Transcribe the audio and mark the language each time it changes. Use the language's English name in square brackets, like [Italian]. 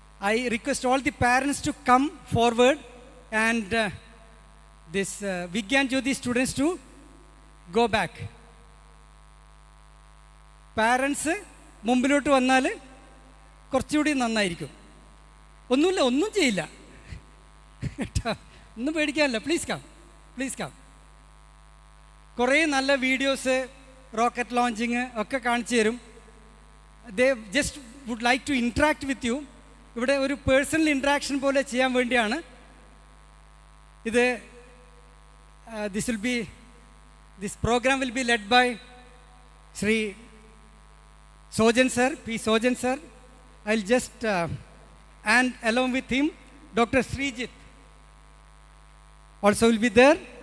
[English] I request all the parents to come forward and this Vigyan Jyoti students to go back. [Malayalam] Parents മുമ്പിലോട്ട് വന്നാൽ കുറച്ചുകൂടി നന്നായിരിക്കും. ഒന്നുമില്ല, ഒന്നും ചെയ്യില്ല കേട്ടോ, ഒന്നും പേടിക്കാനില്ല. [English] Please come, please come. [Malayalam] കുറേ നല്ല വീഡിയോസ് റോക്കറ്റ് ലോഞ്ചിങ് ഒക്കെ കാണിച്ചു തരും. [English] They just would like to interact with you. [Malayalam] ഇവിടെ ഒരു പേഴ്സണൽ ഇൻട്രാക്ഷൻ പോലെ ചെയ്യാൻ വേണ്ടിയാണ് ഇത്. [English] this program will be led by Sri Sojan sir, P. Sojan sir. I'll just and along with him Dr. Srijit also will be there.